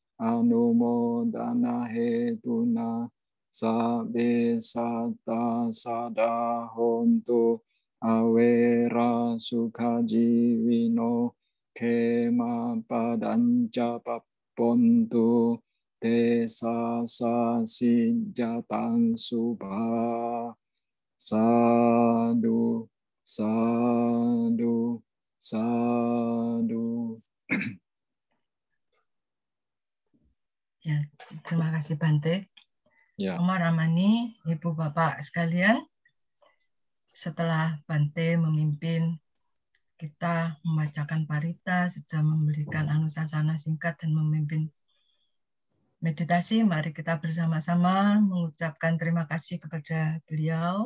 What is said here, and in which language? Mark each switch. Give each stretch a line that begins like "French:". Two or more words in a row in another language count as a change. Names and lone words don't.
Pali: anumodana hetuna sabe sata sadahontu awera sukajiwino kema padanca papontu desa sinjatang subha sadu sadu sadu.
Indonesian: Ya, terima kasih Bante. Ya. Oma Ramani, Ibu Bapak sekalian, setelah Bante memimpin kita membacakan parita, sudah memberikan anusasana singkat dan memimpin meditasi, mari kita bersama-sama mengucapkan terima kasih kepada beliau.